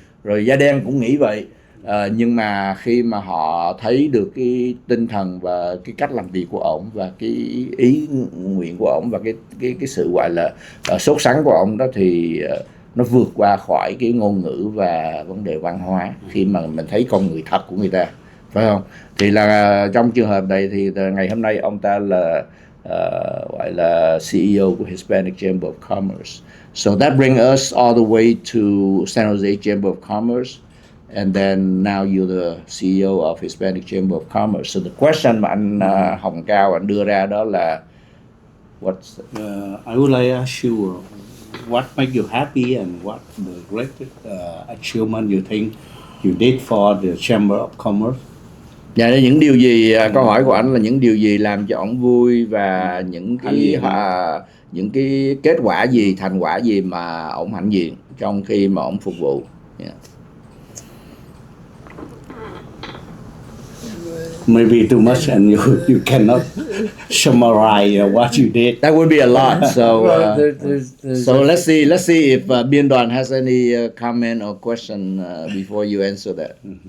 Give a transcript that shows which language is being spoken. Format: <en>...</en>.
<vi>Rồi da đen cũng nghĩ vậy. Nhưng mà khi mà họ thấy được cái tinh thần và cái cách làm việc của ổng và cái ý nguyện của ổng và cái sự gọi là sốt sắng của ổng đó, thì nó vượt qua khỏi cái ngôn ngữ và vấn đề văn hóa khi mà mình thấy con người thật của người ta, phải không? Thì là trong trường hợp này thì ngày hôm nay ông ta là gọi là CEO của Hispanic Chamber of Commerce.</vi> <en>So that brings us all the way to San Jose Chamber of Commerce. and then now you're the CEO of Hispanic Chamber of Commerce. So the question</en> <vi>mà anh Hồng Cao anh đưa ra đó là what's</vi> <en>I would like to ask you what makes you happy and what the greatest achievement you think you did for the Chamber of Commerce.</en> <vi>Dạ, những điều gì câu hỏi của anh là những điều gì làm cho ổng vui và những cái kết quả gì, thành quả gì mà ổng hãnh diện trong khi mà ổng phục vụ.</vi> <en>Yeah. Maybe too much and you cannot summarize what you did. That would be a lot. So Well, there's so let's see if Biên Đoàn has any comment or question before you answer that.</en>